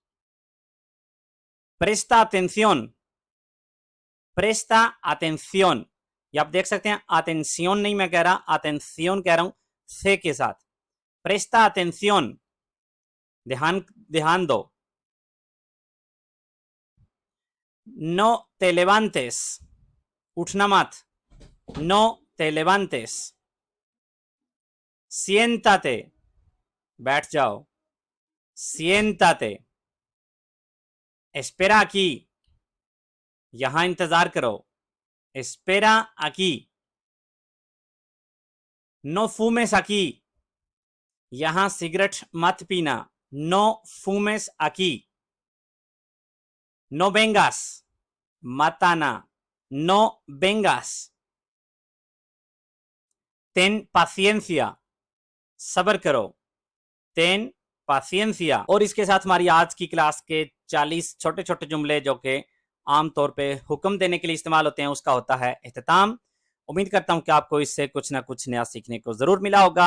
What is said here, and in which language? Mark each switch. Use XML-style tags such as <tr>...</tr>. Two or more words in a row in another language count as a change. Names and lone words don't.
<es>presta atención, presta atención,</es> <hi>ये आप देख सकते हैं atención नहीं मैं कह रहा, atención कह रहा हूं से के साथ,</hi> <es>presta atención,</es> <hi>ध्यान दो,</hi> <es>no te levantes,</es> <hi>उठना मत,</hi> <es>no te levantes, siéntate,</es> <hi>बैठ जाओ,</hi> <es>siéntate, espera aquí,</es> <hi>यहां इंतजार करो,</hi> <es>espera aquí, no fumes aquí,</es> <hi>यहां सिगरेट मत पीना,</hi> <es>no fumes aquí, no vengas,</es> <hi>मत आना,</hi> <es>no vengas, ten paciencia,</es> <hi>सब्र करो,</hi> <es>ten paciencia।</es> <hi>और इसके साथ हमारी आज की क्लास के 40 छोटे छोटे जुमले जो कि आमतौर पे हुक्म देने के लिए इस्तेमाल होते हैं उसका होता है इख्तिताम। उम्मीद करता हूं कि आपको इससे कुछ ना कुछ नया सीखने को जरूर मिला होगा।</hi>